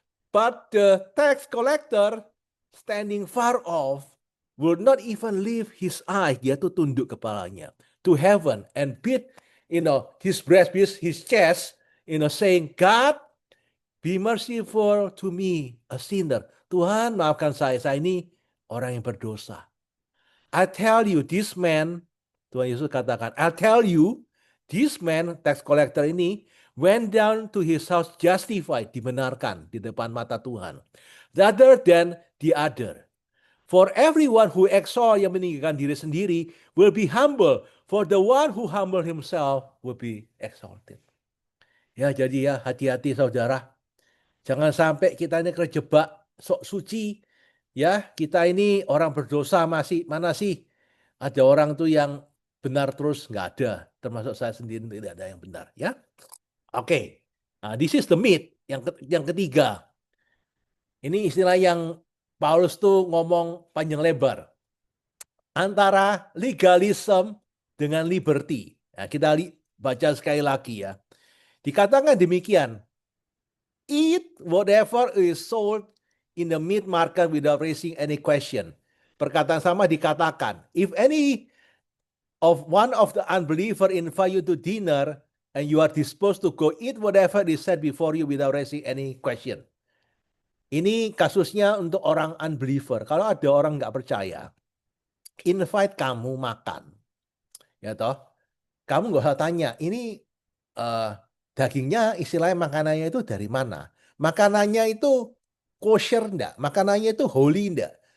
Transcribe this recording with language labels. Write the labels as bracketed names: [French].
[English] But the tax collector standing far off would not even lift his eye. [Indonesian] Dia tuh tunduk kepalanya [English] to heaven and beat his breast, his chest, saying, God, be merciful to me, a sinner. [Indonesian] Tuhan, maafkan saya ini orang yang berdosa. [English] I tell you, this man, [Indonesian] Tuhan Yesus katakan, [English] I tell you, this man, tax collector ini, went down to his house justified, [Indonesian] dibenarkan di depan mata Tuhan, [English] rather than the other. For everyone who exalt, [Indonesian] yang meninggikan diri sendiri, [English] will be humble. For the one who humble himself will be exalted. [Indonesian] Ya, jadi ya, hati-hati saudara. Jangan sampai kita ini terjebak sok suci. Ya, kita ini orang berdosa mana sih? Ada orang tuh yang benar terus, nggak ada. Termasuk saya sendiri tidak ada yang benar. Ya, oke. Nah, [English] this is the myth [Indonesian] yang ketiga. Ini istilah yang Paulus tuh ngomong panjang lebar. Antara legalism dengan liberty. Nah, kita baca sekali lagi ya. Dikatakan demikian. [English] Eat whatever is sold in the meat market without raising any question. [Indonesian] perkataan sama dikatakan, [English] if any of one of the unbeliever invite you to dinner and you are disposed to go eat whatever is said before you without raising any question. [Indonesian] Ini kasusnya untuk orang unbeliever. Kalau ada orang nggak percaya, invite kamu makan, ya toh. Kamu nggak usah tanya, ini dagingnya istilahnya makanannya itu dari mana? Makanannya itu kosher enggak? Makanannya itu holy enggak?